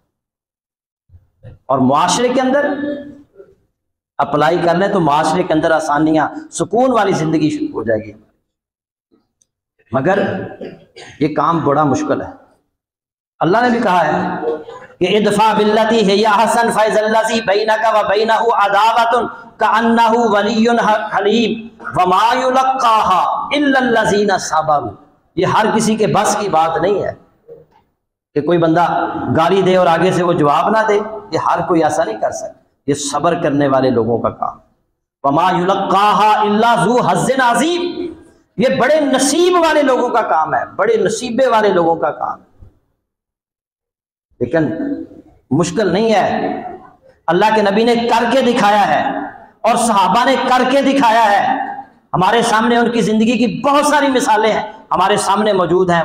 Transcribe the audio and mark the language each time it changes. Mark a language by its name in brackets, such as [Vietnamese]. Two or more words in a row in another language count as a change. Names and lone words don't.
[Hindi] और मुआशरे के अंदर अप्लाई कर लें तो माशरे के अंदर आसानियां, सुकून वाली जिंदगी शुरू हो जाएगी। मगर ये काम बड़ा मुश्किल है। अल्लाह ने भी कहा है कि [Arabic] ادفع بالتي هي حسن فإذا الذي بينك و بينه عداوة كأنه ولي حليم و ما يلقاها إلا الذين صبروا. [Hindi] ये हर किसी के बस की बात नहीं है कि कोई बंदा गाली दे और आगे से वो जवाब ना दे। ये हर कोई ऐसा नहीं कर सकता। ये सब्र करने वाले लोगों का काम। [Arabic] وما يلقاها إلا ذو حظ عظيم. [Hindi] ये बड़े नसीब वाले लोगों का काम है, बड़े नसीबे वाले लोगों का काम। लेकिन मुश्किल नहीं है। अल्लाह के नबी ने करके दिखाया है और सहाबा ने करके दिखाया है। हमारे सामने उनकी जिंदगी की बहुत सारी मिसालें हैं, हमारे सामने मौजूद हैं।